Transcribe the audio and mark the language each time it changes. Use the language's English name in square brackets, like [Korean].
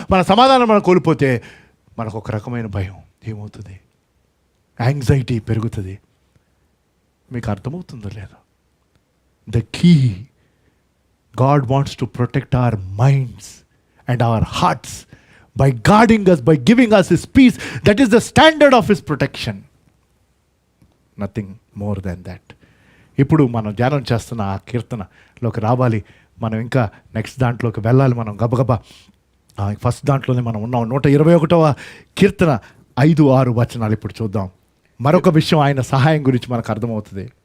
[Telugu] మన సమాధానం మనం కోల్పోతే మనకు ఒక రకమైన భయం ఏమవుతుంది, యాంగ్జైటీ పెరుగుతుంది. మీకు అర్థమవుతుందో లేదో? [English] The key, God wants to protect our minds and our hearts by guarding us, by giving us His peace. That is the standard of His protection. Nothing more than that. [Telugu] ఇప్పుడు మనం ధ్యానం చేస్తున్న ఆ కీర్తనలోకి రావాలి. మనం ఇంకా నెక్స్ట్ దాంట్లోకి వెళ్ళాలి. మనం గబగబా ఫస్ట్ దాంట్లోనే మనం ఉన్నాం. 121వ కీర్తన 5-6 వచనాలు ఇప్పుడు చూద్దాం. మరొక విషయం, ఆయన సహాయం గురించి మనకు అర్థమవుతుంది.